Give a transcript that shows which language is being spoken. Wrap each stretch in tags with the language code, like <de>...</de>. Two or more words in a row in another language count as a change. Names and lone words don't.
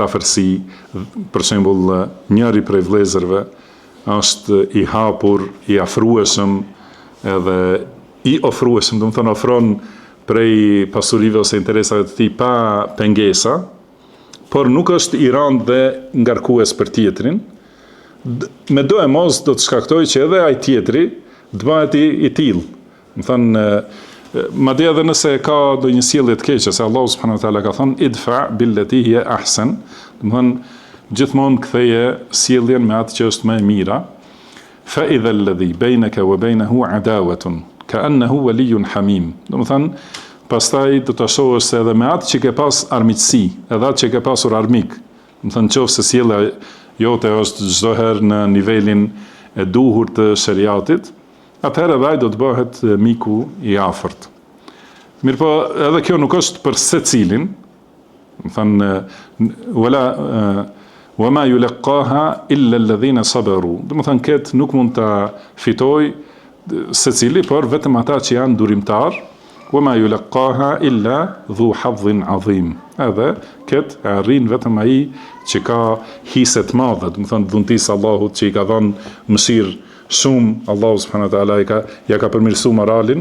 <sq>afërsi, për shembull njëri prej vëllezërve është i hapur, i afrueshëm edhe i ofrueshëm, do të thënë ofron prej pasurive ose interesave të tij pa pengesa, por nuk është i rënd dhe ngarkues për tjetrin, me do e mos do të shkaktoj që edhe ai tjetri të bëhet i tillë. Më thënë, madje edhe nëse ka do një sjellje të keqe, se Allahu</sq> <ar>سبحانه وتعالى</ar> <sq>ka thënë</sq> <ar>ادفع بالتي هي أحسن,</ar> <sq>do të thënë gjithmonë ktheje sjelljen me atë që është më e mira.</sq> <ar>فإذا الذي بينك وبينه عداوة كأنه ولي حميم.</ar> <sq>Do të thënë, pastaj do të shohësh se edhe me atë që ke pas armiqësi, edhe atë që ke pasur armik, do të thënë nëse sjellja jote është çdo herë në nivelin e duhur të shariatit, atëherë edhe ai do të bëhet miku i afërt. Mirpo edhe kjo nuk është për secilin, do thënë</sq> <ar>وما يلقاها إلا الذين صبروا.</ar> <sq>Do thënë këtë nuk mund ta fitoj secili, por vetëm ata që janë durimtar.</sq> <ar>وما يلقاها إلا ذو حظ عظيم.</ar> <sq>Edhe këtë e arrin vetëm ai që ka hise të madhe, do thënë dhuntisë Allahut që i ka dhënë mëshirë shumë, Allahu</sq> <ar>سبحانه وتعالى</ar> <sq>ja ka përmirësuar moralin.</sq>